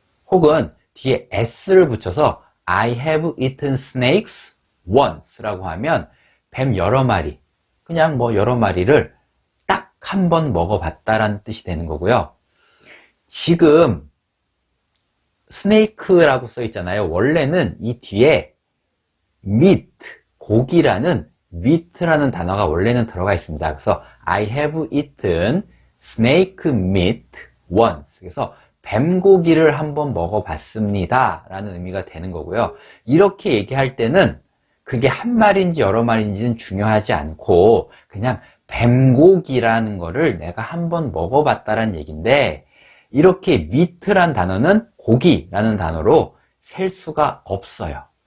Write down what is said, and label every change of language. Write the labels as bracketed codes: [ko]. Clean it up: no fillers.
[ko] 혹은 뒤에 s를 붙여서 [en] I have eaten snakes once [ko] 라고 하면 뱀 여러 마리, 그냥 뭐 여러 마리를 딱 한 번 먹어봤다라는 뜻이 되는 거고요. 지금 스네이크라고 써 있잖아요. 원래는 이 뒤에 meat, 고기라는 meat라는 단어가 원래는 들어가 있습니다. 그래서 [en] I have eaten snake meat once. [ko] 그래서 뱀고기를 한번 먹어봤습니다 라는 의미가 되는 거고요. 이렇게 얘기할 때는 그게 한 마리인지 여러 마리인지는 중요하지 않고 그냥 뱀고기라는 거를 내가 한번 먹어봤다라는 얘기인데, 이렇게 meat란 단어는 고기라는 단어로 셀 수가 없어요.